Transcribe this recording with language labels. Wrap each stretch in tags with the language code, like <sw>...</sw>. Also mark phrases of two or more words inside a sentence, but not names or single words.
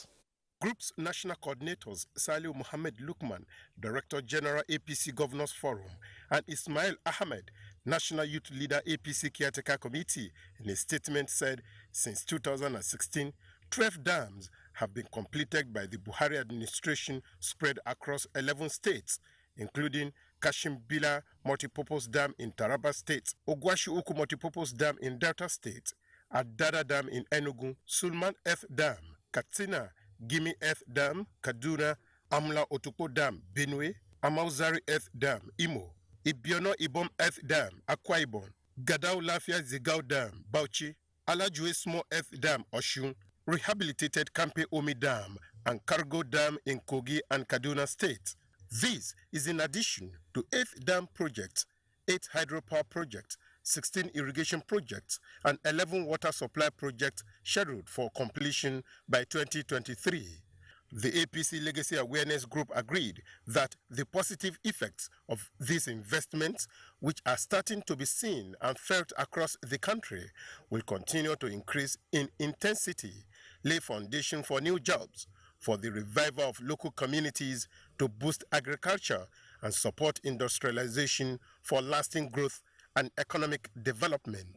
<en>Group's national coordinators Saliu Mohammed Lukman, Director General APC Governors Forum, and Ismail Ahmed, National Youth Leader APC Caretaker Committee, in a statement said since 2016, 12 dams have been completed by the Buhari administration spread across 11 states, including Kashim Bila Multipurpose Dam in Taraba State, Ogwashi Uku Multipurpose Dam in Delta State, Adada Dam in Enugu, Sulman F Dam, Katsina, Gimi F Dam, Kaduna, Amla Otupo Dam, Benue, Amauzari F Dam, Imo, Ibiono Ibom F Dam, Akwa Ibom, Gadao Lafia Zigao Dam, Bauchi, Alajue Small F Dam, Oshun, rehabilitated Kampe Omi Dam and Cargo Dam in Kogi and Kaduna State. This is in addition to 8 dam projects, 8 hydropower projects, 16 irrigation projects, and 11 water supply projects scheduled for completion by 2023. The APC Legacy Awareness Group agreed that the positive effects of these investments, which are starting to be seen and felt across the country, will continue to increase in intensity lay foundation for new jobs, for the revival of local communities to boost agriculture and support industrialization for lasting growth and economic development.</en>